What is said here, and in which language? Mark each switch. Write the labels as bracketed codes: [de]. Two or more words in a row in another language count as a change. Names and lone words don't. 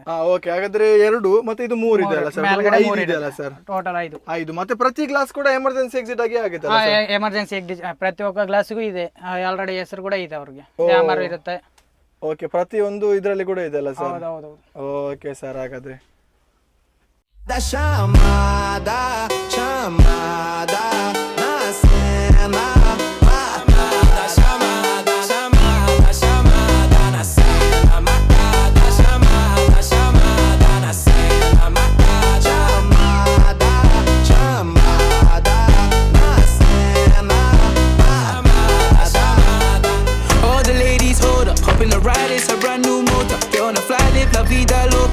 [kn] ಓಕೆ ಹಾಗಾದ್ರೆ 2 ಮತ್ತೆ ಇದು 3 ಇದೆ ಅಲ್ಲ ಸರ್? 5 ಇದೆ ಅಲ್ಲ ಸರ್? ಟೋಟಲ್ 5. ಮತ್ತೆ ಪ್ರತಿ ಗ್ಲಾಸ್ ಕೂಡ [en] emergency exit [kn] ಆಗಿ ಆಗುತ್ತೆ? [en] emergency exit [kn] ಪ್ರತಿಯೊಬ್ಬ ಗ್ಲಾಸ್ಗೂ ಇದೆ, ಆಲ್ರೆಡಿ ಹೆಸರು ಕೂಡ ಇದೆ ಅವ್ರಿಗೆ, ಕ್ಯಾಮರಾ ಇರುತ್ತೆ. ಓಕೆ ಪ್ರತಿಯೊಂದು ಇದರಲ್ಲಿ ಕೂಡ ಇದೆ ಅಲ್ಲ ಸರ್? ಹೌದೌದು. ಓಕೆ ಸರ್ ಹಾಗಾದ್ರೆ [pt] Da chamada na cena. Matada, chamada na cena. Matada, chamada na cena. Matada, chamada na cena. [en] All the ladies hold up, hop in the ride, it's a brand new motor. Get on the fly, live [es] la vida